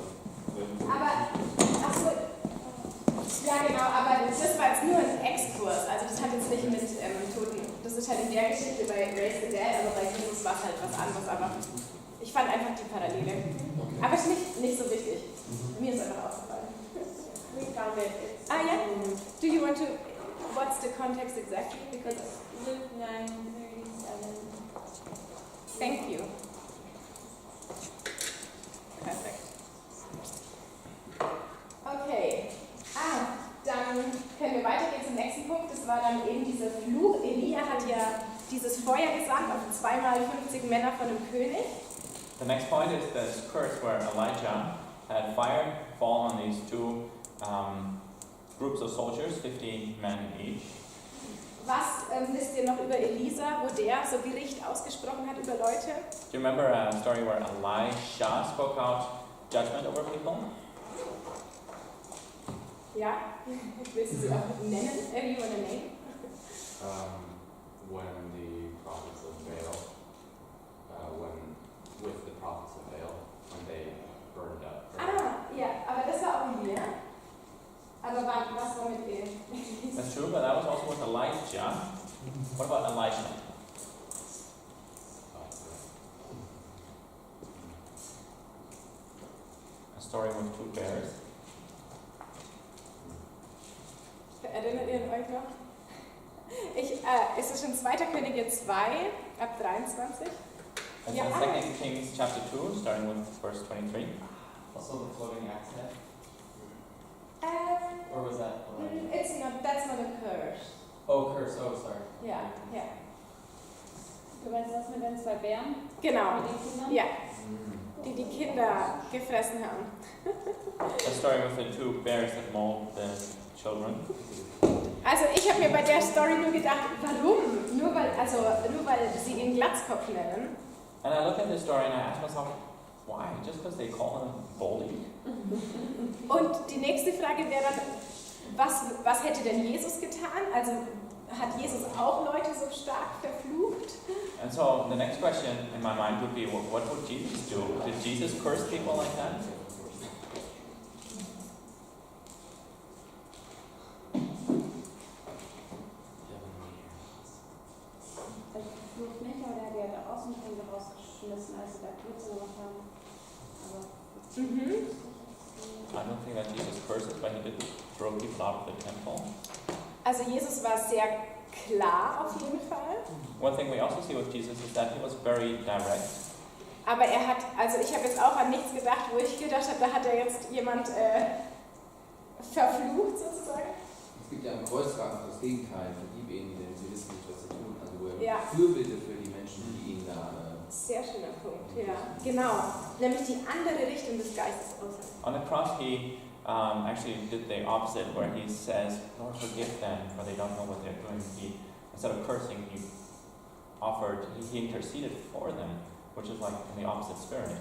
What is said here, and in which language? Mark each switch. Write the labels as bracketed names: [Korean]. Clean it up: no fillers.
[German] Aber, achso, ja genau, aber das war jetzt nur ein Exkurs, also das hat jetzt nicht mit Toten, das ist halt in der Geschichte bei [English] Raise the Dead, [German] aber bei Jesus war es halt was anderes, aber ich fand einfach die Parallele. Aber es ist nicht so wichtig, mir ist einfach aufgefallen. [English] we found it. It's Yeah? Do you want to, what's the context exactly? Because Luke 9:37. Thank you. [German] Perfekt. Okay. Dann können wir weitergehen zum nächsten Punkt. Das war dann eben dieser Fluch. Elia hat ja dieses Feuer gesandt auf 2x50 Männer von dem König. [English] The next point is this curse where Elijah had fire fall on these two groups of soldiers, 50 men each. [German] Was wisst ihr noch über Elisa, wo der so Gericht ausgesprochen hat über Leute? [English] Do you remember a story where Elisha spoke out judgment over people? [German] Ja, willst du sie auch nennen? [English] You want a name? When the prophets of Baal, with the prophets of Baal, when they burned up. [German] Ja, aber das war auch Elia. Aber was war mit ihr? [English] That's true, but that was also with Elijah. What about Elisha? A story with two bears. [German] Erinnert ihr euch noch? Es ist in 2. Könige 2, ab 23. [English] It's Yeah. in 2 Kings chapter 2, starting with verse 23. Also the floating axe head? Um, Or was that? that's not a curse. Oh, curse. Oh, sorry. [German] Ja. Du weißt was mit den 2 Bären? Genau. Mit den Kindern? Ja, die Kinder gefressen haben. [English] A story with the two bears that mauled the children. [German] Also ich habe mir bei der Story nur gedacht, warum? Nur weil sie ihn Glatzkopf nennen. [English] And I looked at this story and I asked myself, why? Just because they call him Baldy? [German] Und die nächste Frage wäre dann, was hätte denn Jesus getan? Also hat Jesus auch Leute so stark verflucht? [English] And so the next question in my mind would be, what would Jesus do? Did Jesus curse people like that? [German] Flucht nicht, aber der hat ja da Außenstände rausgeschmissen, als sie da Blitze gemacht haben. Aber [English] I don't think that Jesus curses, but he did throw people out of the temple. [German] Also Jesus war sehr klar auf jeden Fall. [English] One thing we also see with Jesus is that he was very direct. [German] Aber ich habe jetzt auch an nichts gedacht, wo ich gedacht habe, da hat er jetzt jemand verflucht sozusagen. Es gibt ja am Kreuz das Gegenteil, vergib ihnen, denn sie wissen nicht, was sie tun. Also wo er Ja. Fürbitte für die Menschen, die ihn da... Sehr schöner Punkt, ja. Genau. Nämlich die andere Richtung des Geistes aus. [English] On the cross, he actually did the opposite, where he says, Lord, forgive them, for they don't know what they're doing. He, instead of cursing, he interceded for them, which is like in the opposite spirit.